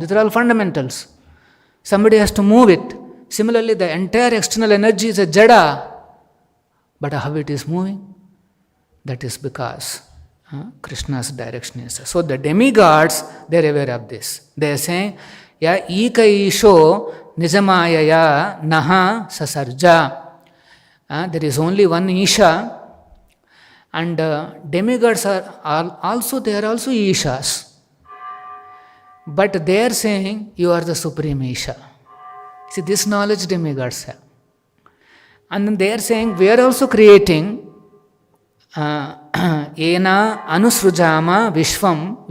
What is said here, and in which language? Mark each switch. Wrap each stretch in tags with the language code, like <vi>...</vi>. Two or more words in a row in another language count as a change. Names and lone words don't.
<en>These are all fundamentals. Somebody has to move it. Similarly, the entire external energy is a jada. But how it is moving? That is because Krishna's direction is. So the demigods, they are aware of this. They are saying,</en> <sa>Ya ika isho nijamayaya naha sasarja.</sa> <en>There is only one Isha, and demigods are also Ishas. But they are saying, you are the supreme Isha. See, this knowledge demigods have. And then they are saying, we are also creating</en> <sa>Ena Anusrujama Vishwam.</sa>